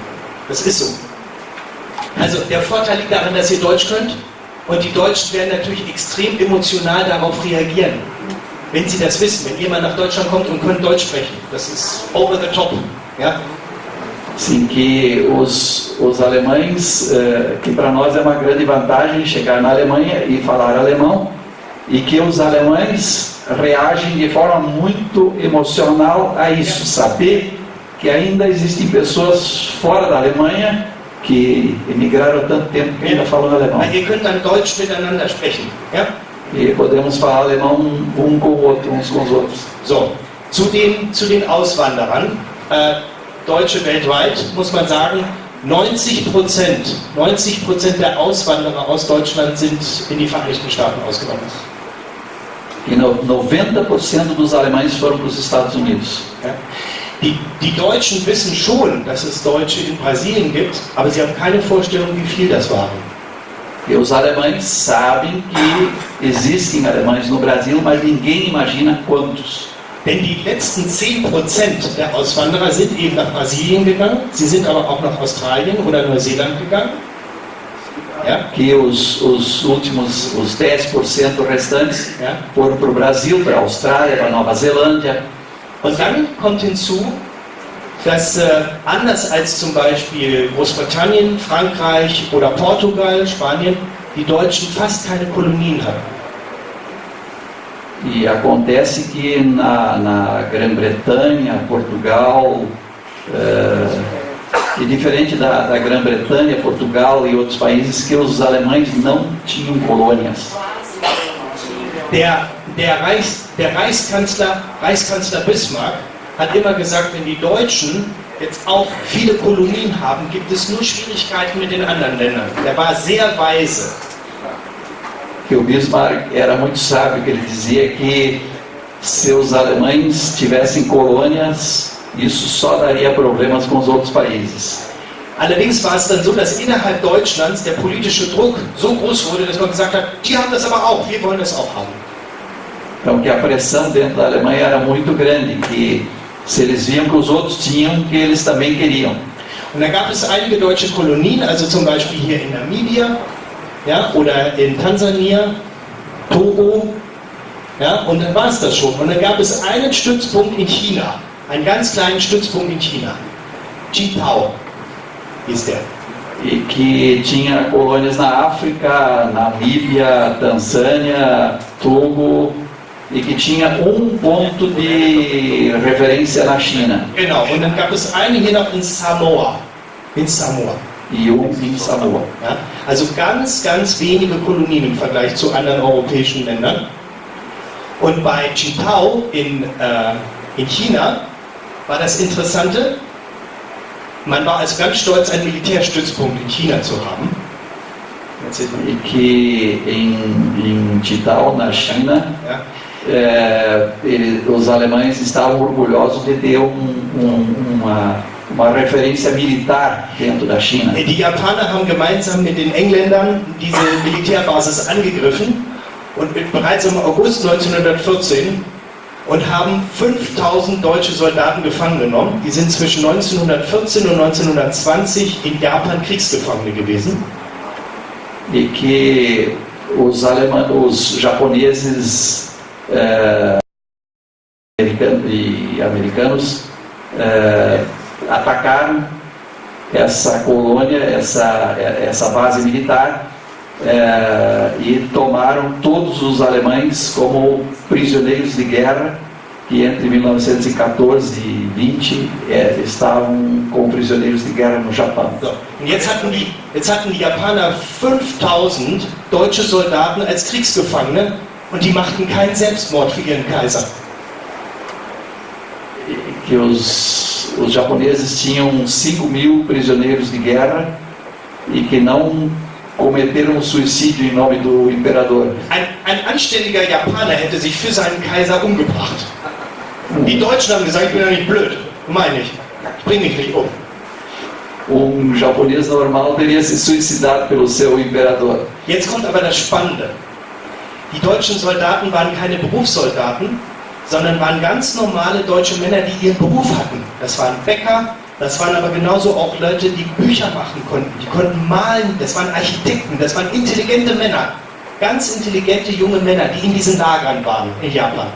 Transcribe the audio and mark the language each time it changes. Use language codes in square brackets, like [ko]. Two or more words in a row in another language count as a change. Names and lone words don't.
[de] Das ist so. Also der Vorteil liegt darin, dass ihr Deutsch könnt und die Deutschen werden natürlich extrem emotional darauf reagieren. Wenn sie das wissen, wenn jemand nach Deutschland kommt und könnt Deutsch sprechen, das ist [en] over the top. [de] Ja? [pt] Sim, que os alemães, que para nós é uma grande vantagem chegar na Alemanha e falar alemão, e que os alemães reagem de forma muito emocional a isso, saber que ainda existem pessoas fora da Alemanha que emigraram há tanto tempo que ainda falam alemão. [de] Ihr könnt dann Deutsch miteinander sprechen. Ja? [pt] E podemos falar alemão um com o outro, uns com os outros. [de] So, zu den Auswanderern, Deutsche weltweit, muss man sagen, 90% der Auswanderer aus Deutschland sind in die Vereinigten Staaten ausgewandert. [pt] E 90% dos alemães foram para os Estados Unidos. [de] Ja? Die Deutschen wissen schon, dass es Deutsche in Brasilien gibt, aber sie haben keine Vorstellung, wie viel das waren. [pt] E os alemães sabem que existem alemães no Brasil, mas ninguém imagina quantos. [de] Denn die letzten 10% der Auswanderer sind eben nach Brasilien gegangen, sie sind aber auch nach Australien oder Neuseeland gegangen. Ja? [pt] Que os últimos, os 10% restantes, foram para o Brasil, para a Austrália, para a Nova Zelândia. [de] Und dann kommt hinzu, dass anders als zum Beispiel Großbritannien, Frankreich oder Portugal, Spanien, die Deutschen fast keine Kolonien hatten. [pt] E acontece que na Grã-Bretanha, Portugal, e diferente da Grã-Bretanha, Portugal e outros países, que os alemães não tinham colônias. [de] Der Reichskanzler Bismarck hat immer gesagt, wenn die Deutschen jetzt auch viele Kolonien haben, gibt es nur Schwierigkeiten mit den anderen Ländern. Der war sehr weise. [pt] Que o Bismarck era muito sábio, que ele dizia que se os alemães tivessem colônias, isso só daria problemas com os outros países. [de] Allerdings war es dann so, dass innerhalb Deutschlands der politische Druck so groß wurde, dass man gesagt hat, die haben das aber auch, wir wollen das auch haben. [pt] Então que a pressão dentro da Alemanha era muito grande, que se eles viam que os outros tinham, que eles também queriam. [de] Und da gab es einige deutsche Kolonien, also zum Beispiel hier in Namibia, ja, oder in Tansania, Togo, ja, und dann war es das schon. Und dann gab es einen Stützpunkt in China, einen ganz kleinen Stützpunkt in China, Qingdao hieß der. [pt] E que tinha colônias na África, Namíbia, Tanzânia, Togo, e que tinha ponto de referência na China. [de] Genau, und dann gab es eine hier noch in Samoa. In Samoa. [pt] E em Samoa. [de] Ja, also ganz wenige Kolonien im Vergleich zu anderen europäischen Ländern. Und bei Qingdao in China war das Interessante, man war also ganz stolz, einen Militärstützpunkt in China zu haben. [pt] E que em Qingdao, na China, os alemães estavam orgulhosos de ter uma referência militar dentro da China. [de] Die Japaner haben gemeinsam mit den Engländern diese Militärbasis angegriffen und bereits im August 1914 und haben 5000 deutsche Soldaten gefangen genommen. Die sind zwischen 1914 und 1920 in Japan Kriegsgefangene gewesen. [pt] E que os japoneses e americanos atacaram essa colônia, essa base militar, e tomaram todos os alemães como prisioneiros de guerra, que entre 1914 e 20 estavam como prisioneiros de guerra no Japão. [de] So. Und jetzt hatten die Japaner 5000 deutsche Soldaten als Kriegsgefangene und die machten keinen Selbstmord für ihren Kaiser. [pt] Que os japoneses tinham 5.000 prisioneiros de guerra e que não cometeram suicídio em nome do imperador. [de] Ein anständiger Japaner hätte sich für seinen Kaiser umgebracht. Die Deutschen haben gesagt, ich bin ja nicht blöd, meine ich bring mich nicht um. [pt] Japonês normal teria se suicidado pelo seu imperador. [de] Jetzt kommt aber das Spannende. Die deutschen Soldaten waren keine Berufssoldaten, sondern waren ganz normale deutsche Männer, die ihren Beruf hatten. Das waren Bäcker, das waren aber genauso auch Leute, die Bücher machen konnten, die konnten malen, das waren Architekten, das waren intelligente Männer, ganz intelligente junge Männer, die in diesen Lagern waren in Japan.